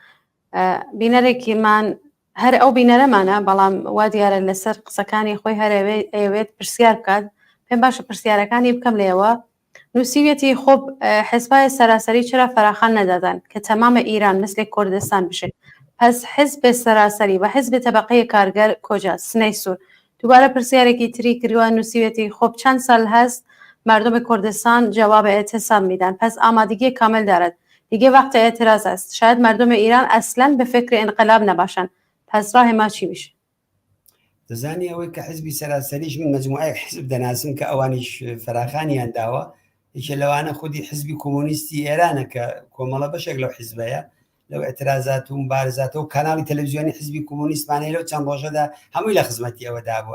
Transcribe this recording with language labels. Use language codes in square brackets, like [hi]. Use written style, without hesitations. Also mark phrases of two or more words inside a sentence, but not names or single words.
[ckb] بینەرێکیمان هەر ئەو بینەرەمانە، بەڵام وا دیارە لەسەر قسەکانی خۆی هەر ئەوێت پرسیار بکات، پێم باشە پرسیارەکانی بکەم لێەوە. [fa] نووسیوێتی خۆب حزبای سەراسەری چرا فەراخان نەدادان کە تەمامە ئیران مثلێک کوردستان بشێت؟ پس حزب سەراسەری و حزب تەبەقەی کارگەر کۆجا سنەی سوور؟ [ckb] دووبارە پرسیارێکی تری کردووە، نووسیوێتی [fa] خۆب چەند سال هەست مردم کردستان جواب اعتصام میدن، پس آمادگی کامل دارد، دیگه وقت اعتراض است، شاید مردم ایران اصلا به فکر انقلاب نباشن، پس راه ما چی میشه؟ [ckb] دەزانی ئەوەی کە حزبی سەراسەریش من مەجموعەیەک حزب دەناسم کە ئەوانیش فەراخانیان داوە، یەکێ لەوانە خودی حزبی کۆمۆنیستی ئێرانە کە کۆمەڵە بەشێک لەو حزبەیە، لەو اعتراضات و مبارزاتە و کاناڵی تەلەڤیزیۆنی حزبی کۆمۆنیستمانەیە لەو چەند ڕۆژەدا هەمووی لە خزمەتی ئەوەدا بوو.